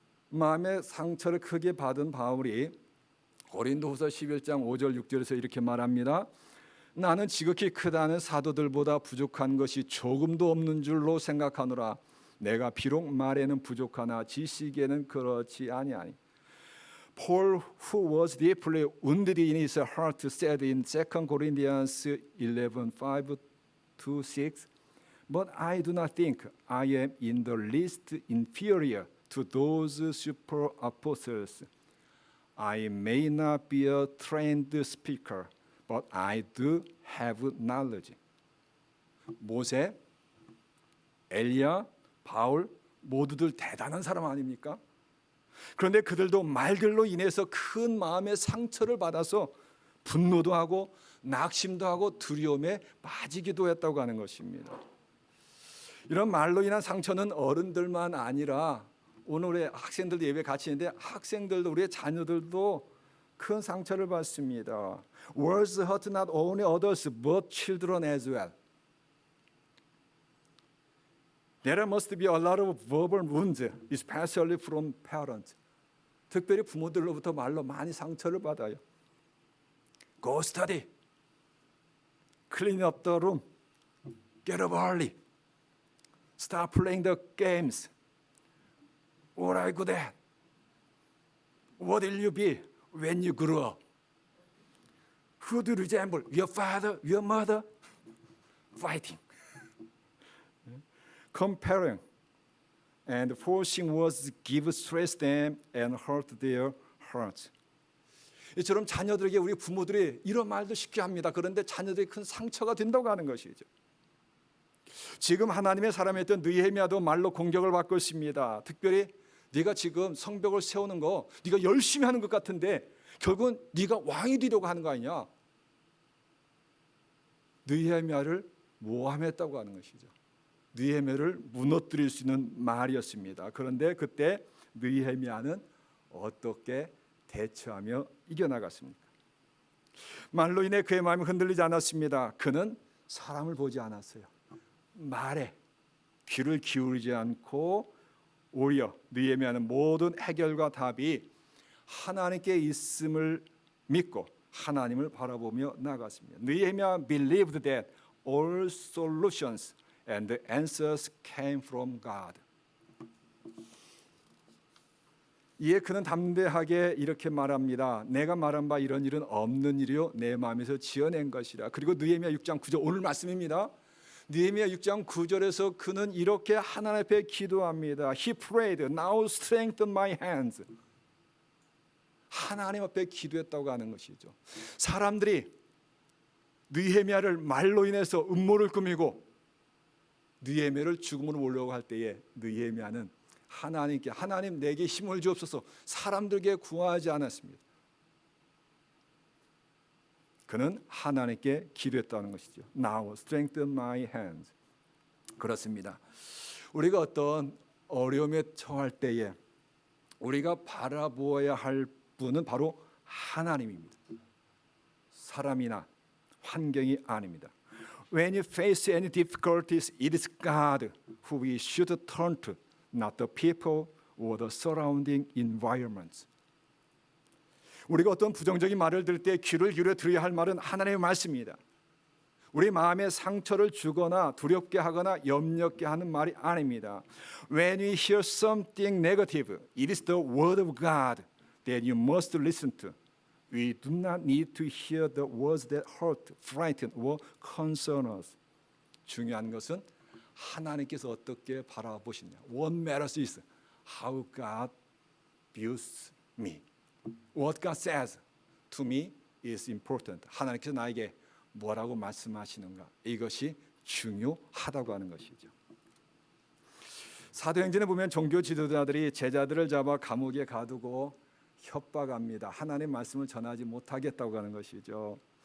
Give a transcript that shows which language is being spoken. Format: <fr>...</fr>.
<ko>마음의 상처를 크게 받은 바울이 고린도후서 11장 5절 6절에서 이렇게 말합니다. 나는 지극히 크다는 사도들보다 부족한 것이 조금도 없는 줄로 생각하노라. 내가 비록 말에는 부족하나 지식에는 그렇지 아니하니.</ko> <en>Paul, who was deeply wounded in his heart, said in 2 Corinthians 11:5-6, But I do not think I am in the least inferior to those super apostles. I may not be a trained speaker, but I do have knowledge.</en> <ko>모세, 엘리야, 바울 모두들 대단한 사람 아닙니까? 그런데 그들도 말들로 인해서 큰 마음의 상처를 받아서 분노도 하고 낙심도 하고 두려움에 빠지기도 했다고 하는 것입니다. 이런 말로 인한 상처는 어른들만 아니라 오늘 우리 학생들도 예배 같이 있는데 학생들도 우리의 자녀들도 큰 상처를 받습니다.</ko> <en>Words hurt not only others but children as well. There must be a lot of verbal wounds, especially from parents.</en> <ko>특별히 부모들로부터 말로 많이 상처를 받아요.</ko> <en>Go study. Clean up the room. Get up early. Stop playing the games. What are you good at? What will you be when you grow up? Who do you resemble? Your father, your mother? Fighting. Comparing and forcing words give stress them and hurt their hearts.</en> <ko>이처럼 자녀들에게 우리 부모들이 이런 말도 쉽게 합니다. 그런데 자녀들이 큰 상처가 된다고 하는 것이죠. 지금 하나님의 사람이었던 느헤미야도 말로 공격을 받고 있습니다. 특별히 네가 지금 성벽을 세우는 거 네가 열심히 하는 것 같은데 결국은 네가 왕이 되려고 하는 거 아니냐. 느헤미야를 모함했다고 하는 것이죠. 느헤미야를 무너뜨릴 수 있는 말이었습니다. 그런데 그때 느헤미야는 어떻게 대처하며 이겨나갔습니까? 말로 인해 그의 마음이 흔들리지 않았습니다. 그는 사람을 보지 않았어요. 말에 귀를 기울이지 않고 오히려 느헤미야는 모든 해결과 답이 하나님께 있음을 믿고 하나님을 바라보며 나갔습니다.</ko> <en>느헤미야 believed that all solutions and the answers came from God.</en> <ko>이에 그는 담대하게 이렇게 말합니다. 내가 말한 바 이런 일은 없는 일이요 내 마음에서 지어낸 것이라. 그리고 느헤미야 6장 9절 오늘 말씀입니다. 느헤미야 6장 9절에서 그는 이렇게 하나님 앞에 기도합니다.</ko> <en>He prayed, now strengthen my hands.</en> <ko>하나님 앞에 기도했다고 하는 것이죠. 사람들이 느헤미야를 말로 인해서 음모를 꾸미고 느헤미야를 죽음으로 몰려고 할 때에 느헤미야는 하나님께 하나님 내게 힘을 주옵소서 사람들에게 구하지 않았습니다. 그는 하나님께 기도했다는 것이죠.</ko> <en>Now strengthen my hands.</en> <ko>그렇습니다. 우리가 어떤 어려움에 처할 때에 우리가 바라보아야 할 분은 바로 하나님입니다. 사람이나 환경이 아닙니다.</ko> <en>When you face any difficulties, it is God who we should turn to, not the people or the surrounding environments.</en> <ko>우리가 어떤 부정적인 말을 들을 때 귀를 기울여 들어야 할 말은 하나님의 말씀입니다. 우리 마음에 상처를 주거나 두렵게 하거나 염려케 하는 말이 아닙니다.</ko> <en>When we hear something negative, it is the word of God that you must listen to. We do not need to hear the words that hurt, frighten, or concern us.</en> <ko>중요한 것은 하나님께서 어떻게 바라보시냐.</ko> <en>What matters is how God views me. What God says to me is important.</en> <ko>하나님께서 나에게 뭐라고 말씀하시는가. 이것이 중요하다고 하는 것이죠. 사도행전에 보면 종교 지도자들이 제자들을 잡아 감옥에 가두고 협박합니다. 하나님의 말씀을 전하지 못하겠다고 하는 것이죠.</ko>